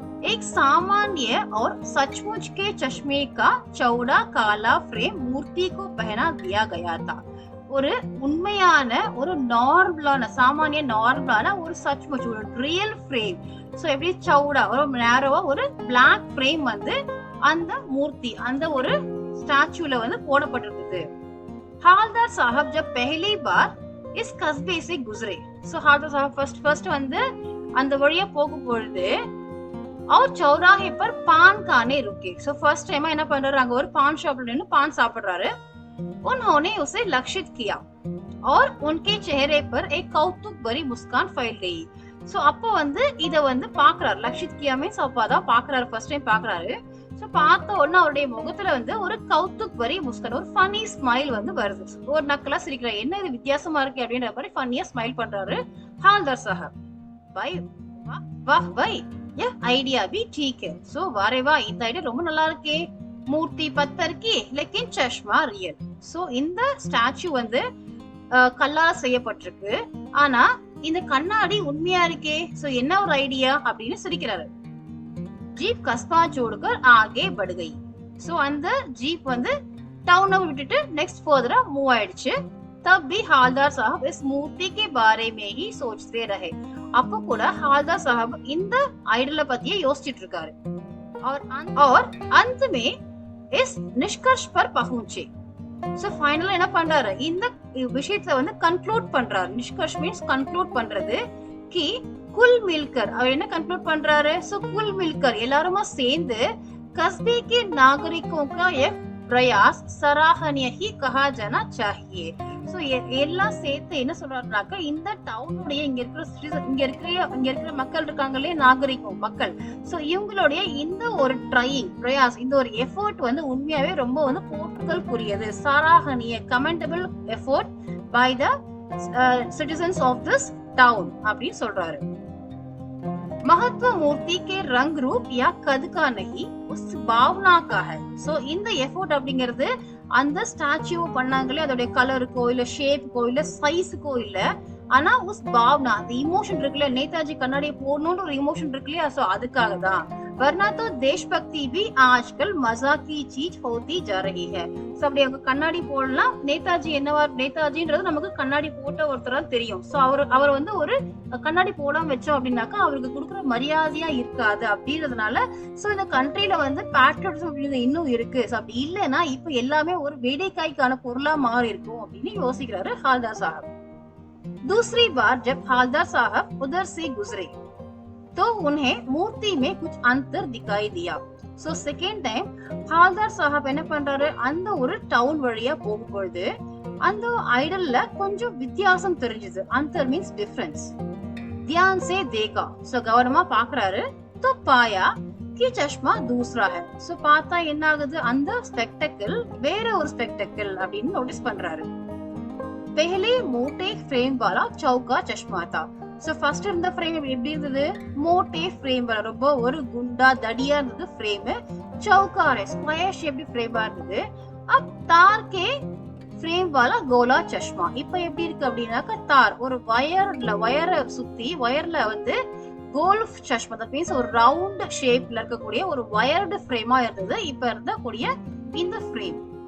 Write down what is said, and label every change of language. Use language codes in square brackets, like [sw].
[hi] एक सामान्य और सचमुच के चश्मे का चौड़ा काला फ्रेम मूर्ति को पहना दिया गया था. [ta] ஒரு உண்மையான ஒரு நார்மலான ஒரு சச்முச் ஒரு ரியல் ஃப்ரேம். சோ எப்படி சௌடா ஒரு நேரோவா ஒரு பிளாக் ஃப்ரேம் வந்து அந்த மூர்த்தி அந்த ஒரு ஸ்டாச்சுல வந்து போடப்பட்டிருந்தது. [hi] हालदार साहब जब पहली बार इस कस्बे से गुजरे, सो हालदार साहब फर्स्ट [ta] வந்து அந்த வழியா போகும் பொழுது [hi] और चौराहे पर पान खाने रुके. [ta] सो फर्स्ट टाइम என்ன பண்றாரு, அங்க ஒரு பான் ஷாப்ல நின்னு பான் சாப்பிடுறாரு. [hi] उन्होंने उसे लक्षित किया और उनके चेहरे पर एक कौतुक भरी मुस्कान फैल गई. [ta] சோ அப்ப வந்து இத வந்து பாக்குறாரு, லக்ஷித் கியா மீன்ஸ் அப்பதான் பாக்குறாரு, ஃபர்ஸ்ட் டைம் பாக்குறாரு. சோ சோ பார்த்த உடனே அவருடைய முகத்துல வந்து ஒரு கௌதுக் வரி முஸ்கான், ஒரு ஃபன்னி ஸ்மைல் வந்து வருது. ஒரு நக்கலா சிரிக்கிறார். என்ன இது வித்தியாசமா இருக்கு அப்படின்ற மாதிரி ஃபன்னியா ஸ்மைல் பண்றாரு ஹால்தார் சாஹப். [hi] भाई वाह भाई ये आइडिया भी ठीक है. [ta] सो वारे वाह இந்த ஐடியா ரொம்ப நல்லா இருக்கே. மூர்த்தி பத்தர் கி [hi] लेकिन चश्मा रियल. [ta] சோ இந்த ஸ்டாச்சு வந்து கல்லால செய்யப்பட்டிருக்கு, ஆனா இந்த கண்ணாடி உண்மையா இருக்கே. சோ என்ன ஒரு ஐடியா அப்படின்னு சிரிக்கிறாரு. [hi] जीप कस्बा छोड़कर आगे बढ़ गई. [ta] सो அந்த ஜீப் வந்து டவுனை விட்டுட்டு நெக்ஸ்ட் ஃபர்தரா மூவ் ஆயிடுச்சு. [hi] तब भी हालदार साहब इस मूर्ति के बारे में ही सोचते रहे. [ta] அப்போ கூட हालदार साहब இந்த ஐடலை பத்தியே யோசிச்சிட்டு இருக்காரு. [hi] और अंत में इस निष्कर्ष पर पहुंचे. [ta] சோ ஃபைனலா என்ன பண்றாரு, இந்த விஷயத்தை வந்து கன்க்ளூட் பண்றாரு. நிஷ்கர்ஷ் மீன்ஸ் கன்க்ளூட் பண்றது. [hi] கி कुल मिलकर [ta] அவர் என்ன கன்க்ளூட் பண்றாரு, சோ [hi] कुल मिलकर [ta] எல்லாருமா சேர்ந்து [hi] कस्बे के नागरिकों का एक प्रयास सराहनीय ही कहा जाना चाहिए. [ta] சோ எல்லாம் சேர்த்து என்ன சொல்றாருனாக்க, இந்த டவுனுடைய இங்க இருக்கிற மக்கள் இருக்காங்களே, நாகரிகம் மக்கள், சோ இவங்களுடைய இந்த ஒரு ட்ரையிங் பிரயாஸ், இந்த ஒரு எஃபோர்ட் வந்து உண்மையாவே ரொம்ப வந்து போற்றுதலுக்குரியது. சராஹனிய commendable effort by the [en] citizens of this town [ta] அப்படின்னு சொல்றாரு. [hi] महत्व मूर्ति के रंग रूप या कद का नहीं, उस भावना का है. [ta] सो இந்த எஃபோர்ட் அப்படிங்கிறது அந்த ஸ்டாச்சு பண்ணாங்களே அதோட கலருக்கோ இல்ல ஷேப்புக்கோ இல்ல சைஸுக்கோ இல்ல, ஆனா உஸ் பாவனா அந்த இமோஷன் இருக்குல்ல, நேதாஜி கண்ணாடியை போடணும்னு ஒரு இமோஷன் இருக்கு இல்லையா, சோ அதுக்காக தான். [hi] वरना तो देशभक्ति भी आजकल मजाक की चीज होती जा रही है. [ta] சோ அப்படி அவங்க கண்ணாடி போடலாம். நேதாஜி என்னவா, நேதாஜின்றது நமக்கு கண்ணாடி போட்ட ஒருத்தரா தெரியும். சோ அவர் வந்து ஒரு கண்ணாடி போடாம வச்சோம் அப்படின்னாக்கா அவருக்கு கொடுக்குற மரியாதையா இருக்காது அப்படின்றதுனால சோ இந்த கண்ட்ரில வந்து பேட்ரியாட்டிசம் அப்படின்றது இன்னும் இருக்கு. சோ அப்படி இல்லைன்னா இப்ப எல்லாமே ஒரு வேடிக்கைக்கான பொருளா மாறி இருக்கும் அப்படின்னு யோசிக்கிறாரு हालदार साहब. [hi] दूसरी बार जब हालदार साहब उधर से गुजरे तो उन्हें मूर्ति में कुछ अंतर दिखाई दिया. [ta] सो सेकेंड टाइम हालदार साहब என்ன பண்றாரு, அந்த ஒரு டவுன் வழியா போகும்போது அந்த ஐடல்ல கொஞ்சம் வித்தியாசம் தெரிஞ்சது. [hi] अंतर मींस डिफरेंस. ध्यान से देखा. सो [ta] கவனமா பார்க்கறாரு. [hi] तो पाया कि चश्मा दूसरा है. [ta] सो பார்த்தா என்ன ஆகுது, அந்த ஸ்பெக்டக்கிள் வேற ஒரு ஸ்பெக்டக்கிள் அப்படின்னு நோட்டீஸ் பண்றாரு. [hi] पहले मोटे फ्रेम वाला चौका चश्मा था. [ta] சோ ஃபர்ஸ்ட் இருந்த ஃப்ரேம் எப்படி இருந்தது, மோட்டே ஃப்ரேம் வர ரொம்ப ஒரு குண்டா தடியா இருந்தது ஃப்ரேம். சௌகாரே ஸ்கொயர் ஷேப்டு ஃப்ரேமா இருந்தது. [hi] अब तार के फ्रेम वाला गोला चश्मा [ta] இப்ப எப்படி இருக்கு அப்படின்னாக்க, தார் ஒரு வயரை சுத்தி வயர்ல வந்து கோல்ஃப் சஷ்மா, தட் மீன்ஸ் ஒரு ரவுண்ட் ஷேப்ல இருக்கக்கூடிய ஒரு வயர்டு ஃப்ரேமா இருந்தது இப்ப இருந்தக்கூடிய இந்த ஃப்ரேம்.